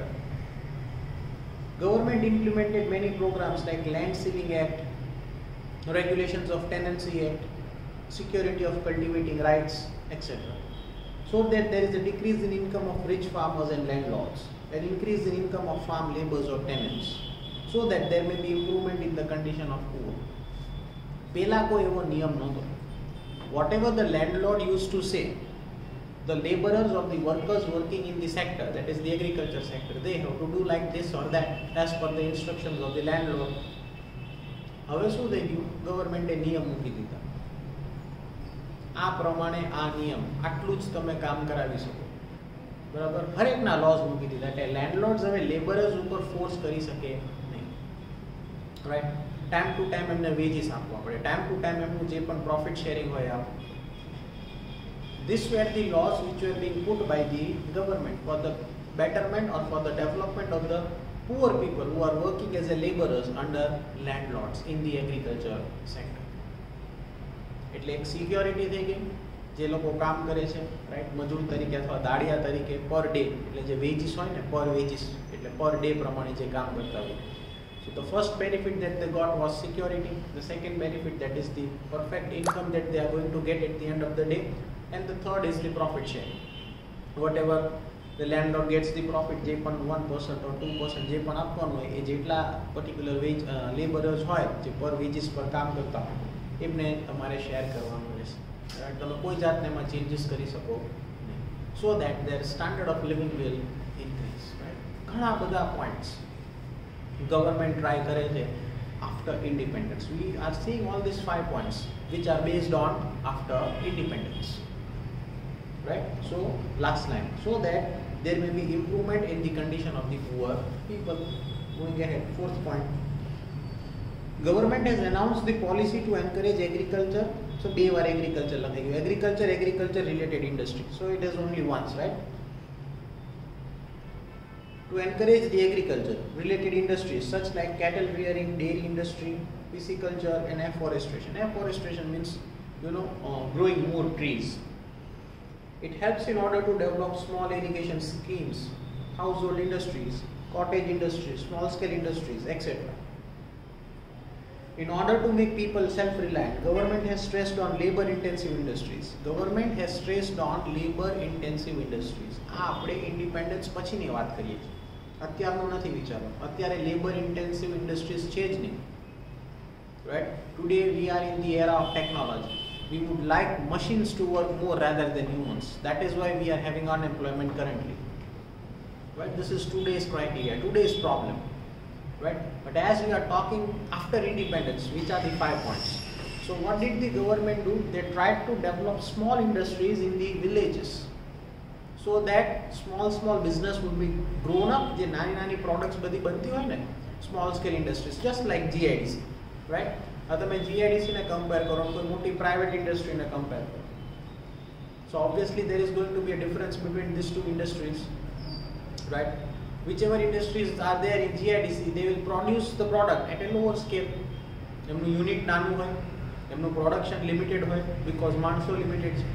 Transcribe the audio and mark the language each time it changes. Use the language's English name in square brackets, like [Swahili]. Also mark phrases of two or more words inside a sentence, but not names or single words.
[English] Government implemented many programs like Land Ceiling Act, Regulations of Tenancy Act, Security of Cultivating Rights, etc. So that there is a decrease in income of rich farmers and landlords, an increase in income of farm laborers or tenants, so that there may be improvement in the condition of poor. [Gujarati] Pela કોઈ એવો નિયમ નહોતો. [English] Whatever the landlord used to say, the laborers or the workers working in the sector, that is the agriculture sector, they have to do like this or that as per the instructions of the landlord. [Gujarati] હવે શું થઈ ગયું? ગવર્મેન્ટે નિયમ મૂકી દીધા. આ પ્રમાણે આ નિયમ આટલું જ તમે કામ કરાવી શકો, બરાબર? હરેકના લોઝ મૂકી દીધા કે લેન્ડલોર્ડ્સ હવે લેબરર્સ ઉપર ફોર્સ કરી શકે નહીં, રાઈટ? [English] time to time [Gujarati] એમને વેજીસ આપવા પડે, [English] time to time [Gujarati] એમનું જે પણ [English] profit sharing [Gujarati] હોય આપવું. [English] These were the laws which were being put by the government for the betterment or for the development of the poor people who are working as a laborers under landlords in the agriculture sector. [Gujarati] એટલે એક સિક્યોરિટી થઈ ગઈ, જે લોકો કામ કરે છે, રાઈટ, મજૂર તરીકે અથવા દાડિયા તરીકે [English] per day, [Gujarati] એટલે જે વેજીસ હોય ને, [English] per wages [Gujarati] એટલે [English] per day [Gujarati] પ્રમાણે જે કામ કરતા હોય. [English] So the first benefit that they got was security. The second benefit, that is the perfect income that they are going to get at the end of the day. And the third is the profit sharing. Whatever the landlord gets the profit, [Gujarati] જે પણ 1% or 2% જે પણ આપવાનું હોય, એ જેટલા [English] particular wage laborers [Gujarati] હોય જે [English] per wages [Gujarati] પર કામ કરતા હોય, એમને તમારે શેર કરવાનું રહેશે. તમે કોઈ જાતને એમાં ચેન્જીસ કરી શકો નહીં, [English] so that their standard of living will increase. Right? [Gujarati] ઘણા બધા [English] points government try [Gujarati] કરે છે [English] after independence. We are seeing all these 5 points which are based on after independence. Right? So last line, so that there may be improvement in the condition of the poor people. Going ahead, fourth point. Government has announced the policy to encourage agriculture. [Gujarati] So બે વાર agriculture લખાઈ ગયું. [English] Agriculture related industry. So it is only once, right? To encourage the agriculture related industries such like cattle rearing, dairy industry, pisciculture and afforestation. Afforestation means growing more trees. It helps in order to develop small irrigation schemes, household industries, cottage industries, small scale industries, etc. In order to make people self-reliant, government has stressed on labor-intensive industries. Government has stressed on labor-intensive industries. [Gujarati] આપણે independence પછીની વાત કરીએ છીએ, અત્યારનું નથી વિચારવાનું. અત્યારે [English] labor-intensive industries [Gujarati] છે જ નહીં. [English] Right? Today we are in the era of technology. We would like machines to work more rather than humans. That is why we are having unemployment currently. Right? This is today's criteria, today's problem. Right? But as we are talking after independence, which are the 5 points? So what did the government do? They tried to develop small industries in the villages, so that small business would be grown up. [Gujarati] જે નાની products બધી બનતી હોય ને, [English] small scale industries, just like GIDC, right? [Gujarati] હવે તમે GIDC ને compare કરો, કોઈ મોટી [English] private industry [Gujarati] ને compare કરો. [English] So obviously there is going to be a difference between these two industries, right? Whichever industries are there in GIDC, they will produce the product at a lower scale. [Gujarati] એમનું યુનિટ નાનું હોય, એમનું [English] production limited [Gujarati] હોય, because માણસો લિમિટેડ છે.